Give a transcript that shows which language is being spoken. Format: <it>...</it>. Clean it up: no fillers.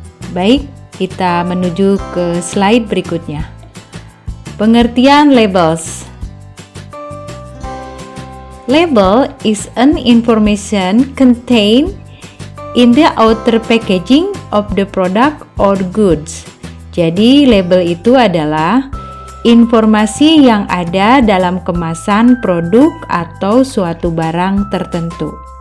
<id>Baik, kita menuju ke slide berikutnya. Pengertian labels.</id> <en>Label is an information contained in the outer packaging of the product or goods.</en> <id>Jadi, label itu adalah informasi yang ada dalam kemasan produk atau suatu barang tertentu.</id>